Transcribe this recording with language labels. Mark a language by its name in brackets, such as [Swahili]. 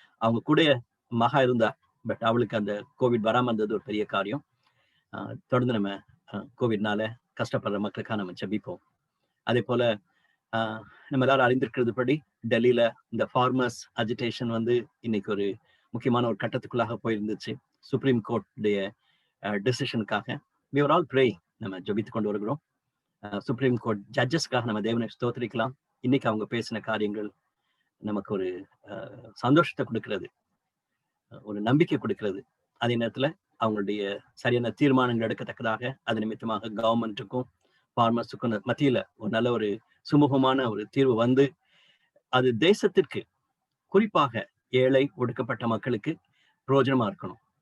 [Tamil] அவங்க கூட மகா இருந்தா, பட் அவளுக்கு அந்த கோவிட் வராமல் இருந்தது ஒரு பெரிய காரியம். தொடர்ந்து நம்ம கோவிட்னால கஷ்டப்படுற மக்களுக்காக நம்ம ஜெபிப்போம். அதே போல நம்ம எல்லாரும் அறிந்திருக்கிறதுபடி டெல்லியில இந்த [English] farmers agitation [Tamil] இன்னைக்கு ஒரு முக்கியமான ஒரு கட்டத்துக்குள்ளாக போயிருந்துச்சு. [English] Supreme கோர்ட்டுடைய டெசிஷனுக்காக we were all praying. [Tamil] நம்ம ஜெபித்து கொண்டு வருகிறோம். சுப்ரீம் கோர்ட் ஜட்ஜஸ்க்காக நம்ம தேவனை ஸ்தோத்திரிக்கலாம். இன்னைக்கு அவங்க பேசின காரியங்கள் நமக்கு ஒரு சந்தோஷத்தை கொடுக்கிறது, ஒரு நம்பிக்கை கொடுக்கிறது. அதே நேரத்துல அவங்களுடைய சரியான தீர்மானங்கள் எடுக்கத்தக்கதாக அது நிமித்தமாக கவர்மெண்ட்டுக்கும் ஃபார்மர்ஸுக்கும் மத்தியில ஒரு நல்ல ஒரு சுமூகமான ஒரு தீர்வு அது தேசத்திற்கு, குறிப்பாக ஏழை ஒடுக்கப்பட்ட மக்களுக்கு பிரயோஜனமா இருக்கணும்.